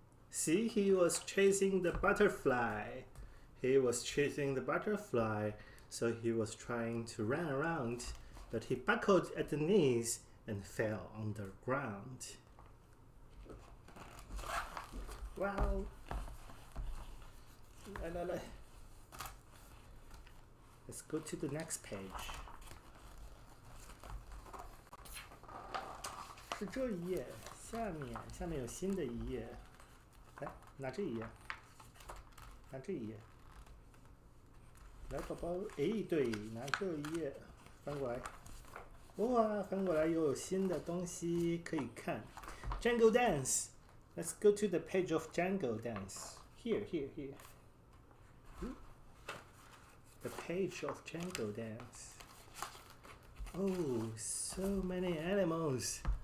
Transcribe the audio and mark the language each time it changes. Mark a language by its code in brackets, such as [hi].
[en] See, he was chasing the butterfly. He was chasing the butterfly, so he was trying to run around, but he buckled at the knees and fell on the ground. Wow. [zh] 来 [en] Let's go to the next page. [zh] 是这一页，下面有新的一页。来，拿这一页，拿这一页。来，宝宝，哎，对，拿这一页，翻过来。哇，翻过来又有新的东西可以看。 [en] Jungle Dance. Let's go to the page of Jungle Dance. Here. The page of Jungle Dance. Oh, so many animals.